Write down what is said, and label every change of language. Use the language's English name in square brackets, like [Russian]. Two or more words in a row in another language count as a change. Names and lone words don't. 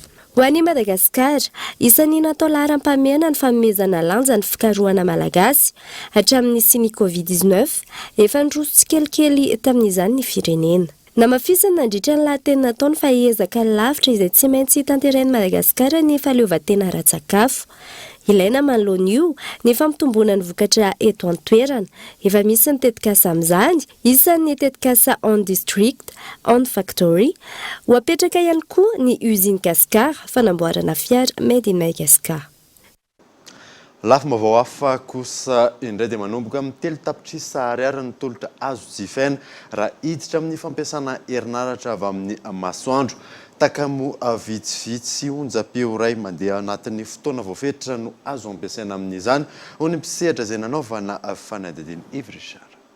[Malagasy] Ho an'i Madagasikara, isan'ny natao laharam-pahamehana ny fanomezana lanja ny fikarohana malagasy hatramin'ny siny Covid-19 efa nidroso tsikelikely tamin'izany ny firenena. Namafisana nandritra ny lahateny nataony fahaezaka lavitra izay tsy maintsy tanterain'i Madagasikara ny fahaleovan-tena ara-tsakafo. Ilaina manoloana io ny fampitomboana ny vokatra eto an-toerana. Efa misy ny tetikasa amin'izany, isan'ny tetikasa [English] on district, on factory. [Malagasy] Ho apetraka ihany koa ny usine Cascar, fanamboarana fiara [English] made in Madagascar. [Malagasy] Lafim-baovao hafa kosa indray dia manomboka amin'ny 3 tapitrisa ariary ny tolotra azo jifaina raha hiditra amin'ny fampiasana herinaratra avy amin'ny masoandro. Takamo vitsivitsy onjam-peo iray mandeha anatin'ny fotoana voafetritra no azo ampiasaina amin'izany ho ny mpisehatra izay nanaovana fanadihadiana Yves Richard.